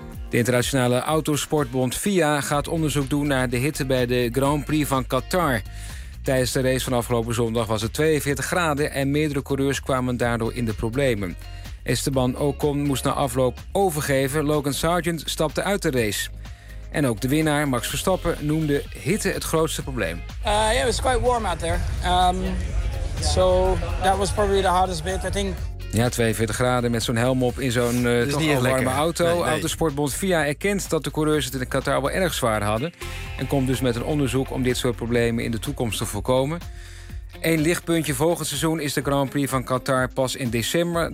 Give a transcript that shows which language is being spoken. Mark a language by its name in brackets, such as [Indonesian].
[Dutch] De internationale autosportbond FIA gaat onderzoek doen naar de hitte bij de Grand Prix van Qatar. Tijdens de race van afgelopen zondag was het 42 graden en meerdere coureurs kwamen daardoor in de problemen. Esteban Ocon moest na afloop overgeven. Logan Sargeant stapte uit de race. En ook de winnaar, Max Verstappen, noemde hitte het grootste probleem. [English] It was quite warm out there. So that was probably the hardest bit, I think. [Dutch] Ja, 42 graden met zo'n helm op in zo'n warme auto. Nee, nee. Autosportbond FIA erkent dat de coureurs het in Qatar wel erg zwaar hadden. En komt dus met een onderzoek om dit soort problemen in de toekomst te voorkomen. Eén lichtpuntje volgend seizoen is de Grand Prix van Qatar pas in december.